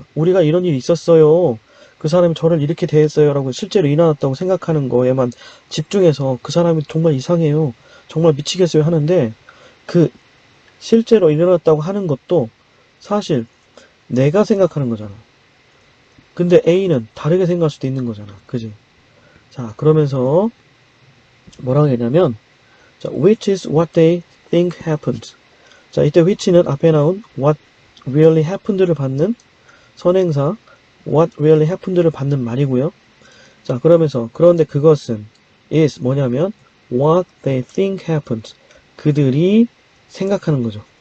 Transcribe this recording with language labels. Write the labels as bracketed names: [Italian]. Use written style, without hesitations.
[Korean] 우리가 이런 일이 있었어요. 그 사람이 저를 이렇게 대했어요 라고 실제로 일어났다고 생각하는 거에만 집중해서 그 사람이 정말 이상해요, 정말 미치겠어요 하는데 그 실제로 일어났다고 하는 것도 사실 내가 생각하는 거잖아. 근데 A는 다르게 생각할 수도 있는 거잖아. 그지? 자, 그러면서 뭐라고 했냐면 자, [English] which is what they think happened. [Korean] 자, 이때 which는 앞에 나온 [English] what really happened [Korean] 를 받는 선행사 what really happened를 받는 말이고요. 자, 그러면서 그런데 그것은 is 뭐냐면 [English] what they think happened. [Korean] 그들이 생각하는 거죠.